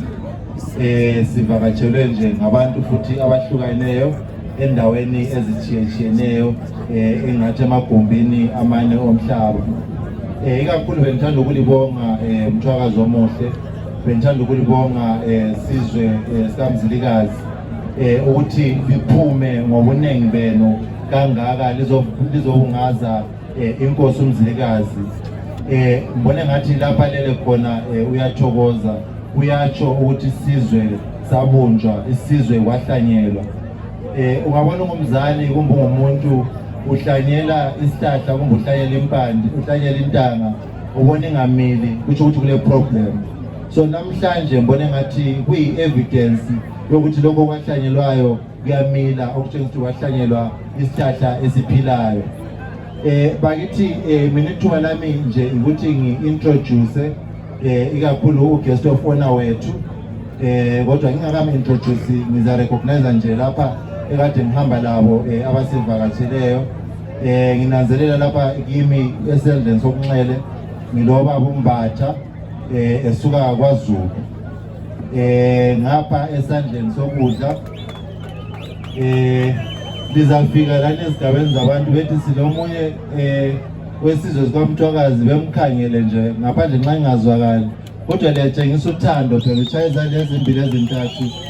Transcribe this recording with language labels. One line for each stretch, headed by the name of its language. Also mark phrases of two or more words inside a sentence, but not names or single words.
North Ndebele: Sivakatshelwe nje ngabantu futhi abahlukaneyo endaweni ezithiyeneyo engathi emagumbini amane omhlaba. Ikakhulu bengithanda ukulibonga Mthwakazi omuhle, bengithanda ukulibonga sizwe sikaMzilikazi ukuthi liphume ngobuningi benu kangaka lizobungaza inkosi uMzilikazi. Mbone ngathi lapha lele khona uyathokoza, uyatsho ukuthi isizwe sabunjwa, isizwe kwahlanyelwa. Ungabona ngumzali kumbe umuntu uhlanyela isihlahla kumbe uhlanyela impande, uhlanyela intanga, ubone ingamili, kusho ukuthi kule problem. So namhlanje mbone ngathi kuyi evidence yokuthi lokho kwahlanyelwayo kuyamila, okutshengisa ukuthi kwahlanyelwa isihlahla esiphilayo. Bakithi mina ithuba lami nje ukuthi ngi-introduce ikakhulu
English: uguest of honor
North Ndebele: wethu. Kodwa ngingakami introduce ngiza-recognize nje lapha ekade ngihamba labo abasivakasheleyo. Nginanzelela lapha kimi esendleni sokunxele ngilobaba uMbatha esuka kwaZulu. Ngapha esandleni sokudla lizafika lana ezigabeni zabantu bethi silomunye wesizwe sikaMthwakazi bemkhangele nje ngaphandle nxa ingazwakali, kodwa liyatshengisa uthando phela, utshaya izandla ezimbili ezintathu.